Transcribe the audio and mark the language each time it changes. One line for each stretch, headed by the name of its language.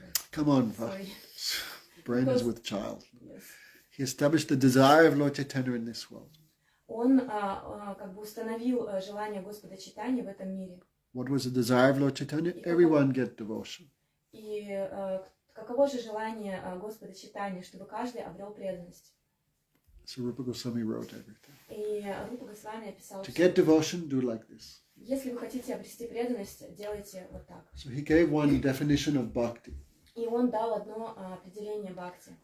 English: Come on, brain is with child. Yes. He established the desire of Lord Chaitanya in this world.
Russian: Он как бы установил желание Господа Чайтаньи в этом мире.
English: What was the desire of Lord Chaitanya? Everyone get devotion.
Russian: И каково же желание Господа Чайтаньи, чтобы каждый обрел преданность?
English: So Rupa Goswami wrote everything.
Russian: И Рупа Госвами описал
English: To get devotion, do like this.
Russian: Если вы хотите обрести преданность, делайте вот так.
English: So he gave one definition of bhakti.
Russian: И он дал одно определение бхакти.